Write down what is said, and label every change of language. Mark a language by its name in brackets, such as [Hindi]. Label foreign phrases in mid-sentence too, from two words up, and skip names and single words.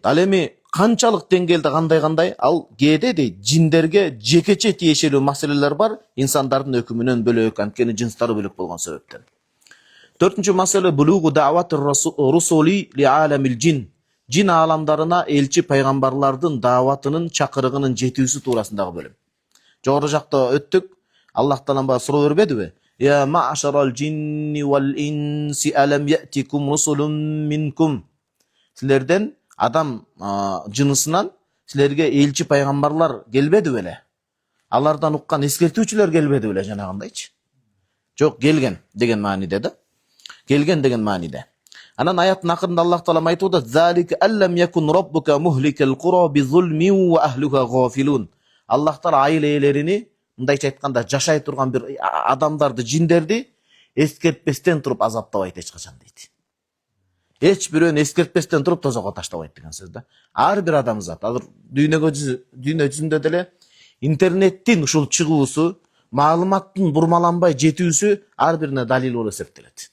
[Kyrgyz] Ал эми канчалык деңгээлде кандай ал кээде дейт, жиндерге жекече тиешелүү маселелер бар, инсандардын өкүмүнөн бөлөк, анткени жынстары бөлөк болгон себептен. 4-нчү маселе [Arabic] بلوغ دعوة الرسل لعالم الجن. [Kyrgyz] Жин ааламдарына элчи пайгамбарлардын дааватынын чакырыгынын жетүүсү туурасындагы бөлүм. Жогору жакта өттүк. Аллах Таалам бага суроо бербедиби? [Arabic] يا معشر الجن والإنس ألم يأتكم رسل منكم. [Kyrgyz] Силерден адам жынысынан силерге элчи пайгамбарлар келбеди беле? Алардан уккан эскертүүчүлөр келбеди беле жанагындайчы? Жок, келген деген мааниде да. Келген деген мааниде. Анан аяттын акырында Аллах Таалам айтып атат: [Arabic] "ذلك أن لم يكن ربك مهلك القرى بظلم وأهلها غافلون." [Kyrgyz] Аллах Таала айыл ээлерини, мындайча айтканда, жашай турган бир адамдарды, жиндерди эскертпестен туруп азаптабайт эч качан дейт. Эч бирөөнү эскертпестен туруп тозокко таштабайт деген сөз да. Ар бир адамзат, азыр дүйнө жүзүндө деле интернеттин ушул чыгуусу, маалыматтын бурмаланбай жетүүсү ар бирине далил болуп эсептелет.